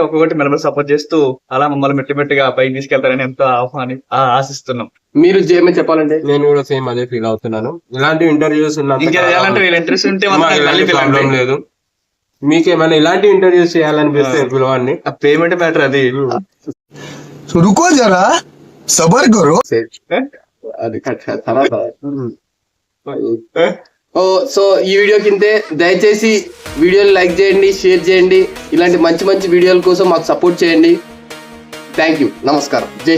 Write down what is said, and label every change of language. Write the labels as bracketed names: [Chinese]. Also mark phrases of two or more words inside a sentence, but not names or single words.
[Telugu] ఒక్కొక్కటి మెల్లమెల్ల సపోర్ట్ చేస్తూ అలా మమ్మల్ని మెట్టిగా పైకి తీసుకెళ్తారని ఎంతో ఆశిస్తున్నాం. మీరు ఏమైనా చెప్పాలంటే? నేను కూడా సేమ్ అదే ఫీల్ అవుతున్నాను. ఇలాంటి ఇంటర్వ్యూస్ ఇంకా చేయాలంటే వీళ్ళ ఇంట్రెస్ట్ ఉంటే ప్రాబ్లం లేదు. మీకేమైనా ఇలాంటి ఇంటర్వ్యూస్ చేయాలనిపిస్తే పిలవండి. [English] payment matter [Telugu] అది. [Hindi] रुको जरा सबर करो. [Telugu] అది తర్వాత సో ఈ వీడియో కిందే దయచేసి వీడియోని లైక్ చేయండి, షేర్ చేయండి. ఇలాంటి మంచి మంచి వీడియోల కోసం మాకు సపోర్ట్ చేయండి. [English] thank you. [Telugu] నమస్కారం. జై హింద్.